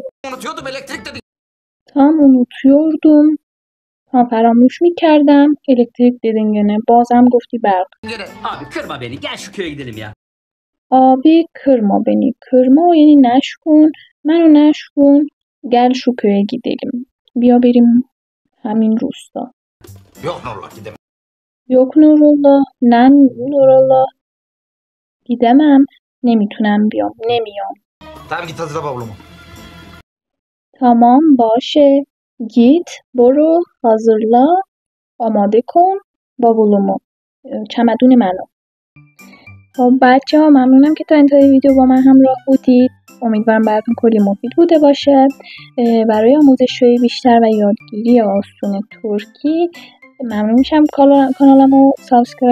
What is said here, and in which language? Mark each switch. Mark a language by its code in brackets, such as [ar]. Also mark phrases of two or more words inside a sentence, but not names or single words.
[tr] Unutuyordum elektrik dedi. tam unutuyordum. tam [fa] فراموش میکردم. [tr] elektrik dedin gene. [fa] bازم گفتی برق. [tr] Gene. Abi kırma beni. Gel şu köye gidelim ya. abi kırma beni. kırma [fa] یعنی نشکن. منو نشکن. [tr] gel şu köye gidelim. [fa] بیا بریم همین روستا. [tr] Yok Nurullah gidemem. [fa] yok نورالله. نه نورالله. gidemem. نمیتونم بیام. نمیام. [tr] Tamam git hazırla bavulumu. [fa] tamam باشه. git برو hazırla آماده کن bavulumu، چمدون منو. خب بچه ها ممنونم که تا انتهای ویدیو با من همراه بودید. امیدوارم براتون کلی مفید بوده باشه. برای آموزش‌های بیشتر و یادگیری آسون ترکی ممنون میشم کانالمو سابسکرایب کنید.